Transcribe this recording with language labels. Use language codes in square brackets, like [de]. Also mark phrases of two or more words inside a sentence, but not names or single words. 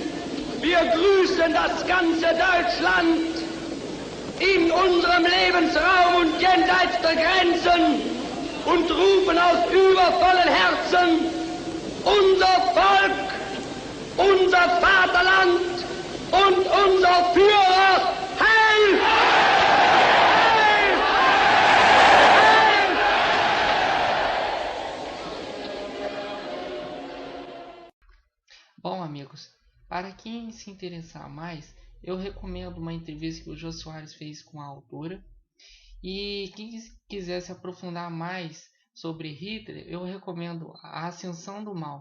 [de] Wir grüßen das ganze Deutschland in unserem Lebensraum und jenseits der Grenzen und rufen aus übervollen Herzen: Unser Volk, unser Vaterland und unser Führer, Heil! Heil! Heil! [pt] Bom, amigos, para quem se interessar mais, eu recomendo uma entrevista que o Jô Soares fez com a autora. E quem quiser se aprofundar mais sobre Hitler, eu recomendo A Ascensão do Mal.